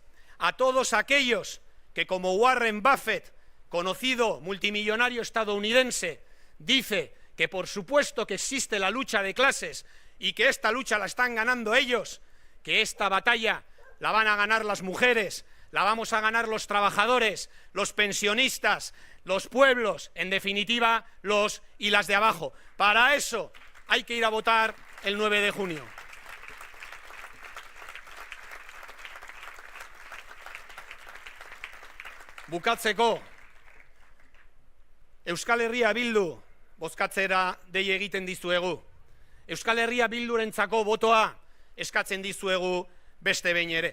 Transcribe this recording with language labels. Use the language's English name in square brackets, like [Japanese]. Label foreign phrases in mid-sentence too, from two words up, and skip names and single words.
[Spanish] a todos aquellos que, como Warren Buffett, conocido multimillonario estadounidense, dice que por supuesto que existe la lucha de clases y que esta lucha la están ganando ellos, que esta batalla la van a ganar las mujeres, la vamos a ganar los trabajadores, los pensionistas, los pueblos, en definitiva, los y las de abajo. Para eso hay que ir a votar el 9 de junio. [Basque] Bukatzeko, Euskal Herria Bildu bozkatzera dei egiten dizuegu. Euskal Herria Bildurentzako botoa eskatzen dizuegu beste behin ere.